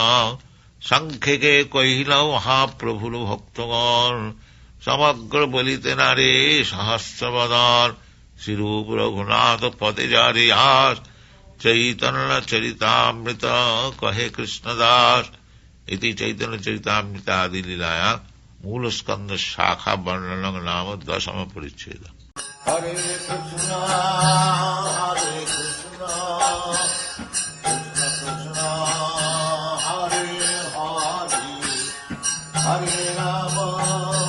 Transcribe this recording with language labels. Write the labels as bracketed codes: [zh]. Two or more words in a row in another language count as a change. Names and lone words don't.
[bn] সংক্ষেপে কহিল মহাপ্রভুর ভক্তগণ, সমগ্র বলিতে নারে সহস্র বদন। শ্রীরূপ রঘুনাথ পদে যারে আস, চৈতন্য চরিতামৃত কহে কৃষ্ণদাস। [sa] इति चैतन्य चरितामृत आदि लीलाया मूल स्कंद शाखा वर्णन नाम 10वां परिच्छेद। हरे कृष्ण कृष्ण कृष्ण हरे हरे हरे राम